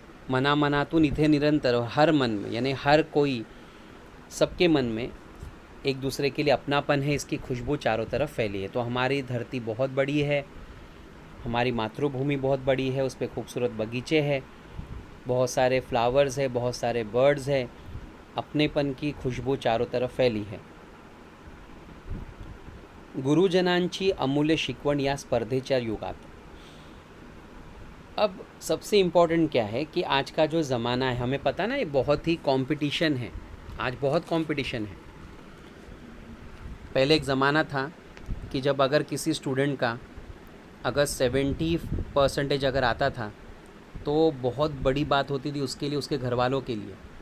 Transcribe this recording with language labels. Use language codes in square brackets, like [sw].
[mr] मनातून इथे निरंतर, [hi] हर मन में, यानी हर कोई, सबके मन में एक दूसरे के लिए अपनापन है, इसकी खुशबू चारों तरफ फैली है। तो हमारी धरती बहुत बड़ी है, हमारी मातृभूमि बहुत बड़ी है, उस पर खूबसूरत बगीचे हैं, बहुत सारे फ्लावर्स है, बहुत सारे बर्ड्स है, अपनेपन की खुशबू चारों तरफ फैली है। [mr] गुरुजनांची अमूल्य शिकवण या स्पर्धेच्या युगात। [hi] अब सबसे इम्पॉर्टेंट क्या है कि आज का जो ज़माना है, हमें पता ना, ये बहुत ही कंपटीशन है, आज बहुत कंपटीशन है। पहले एक ज़माना था कि जब अगर किसी स्टूडेंट का अगर 70% अगर आता था तो बहुत बड़ी बात होती थी उसके लिए, उसके घर वालों के लिए।